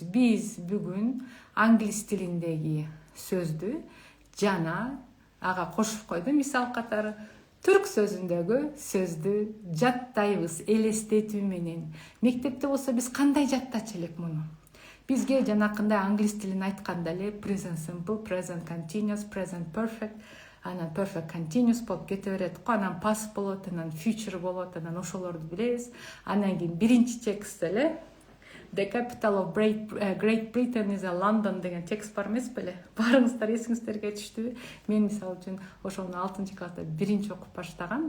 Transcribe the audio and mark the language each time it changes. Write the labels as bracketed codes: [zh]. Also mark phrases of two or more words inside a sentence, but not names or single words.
[ky] Биз бүгүн англис тилиндеги сөздү жана ага кошуп койдум мисал катары Түрк сөзүндөгү сөздү жаттайбыз элестетүү менен. Мектепте болсо биз кандай жаттачу элек муну? Бизге жанакындай англис тилин айтканда эле [en] present simple, present continuous, present perfect, [ky] анан [en] perfect continuous [ky] болуп кете берет го. Анан past болот, анан future болот, анан ошолорду билебиз. Анан кийин биринчи текстте эле [en] The capital of Great Britain is London [ky] деген текст бар эмес беле? Баарыңыздар эсиңиздерге түштүбү? Мен мисалы үчүн ошону 6-класста биринчи окуп баштагам.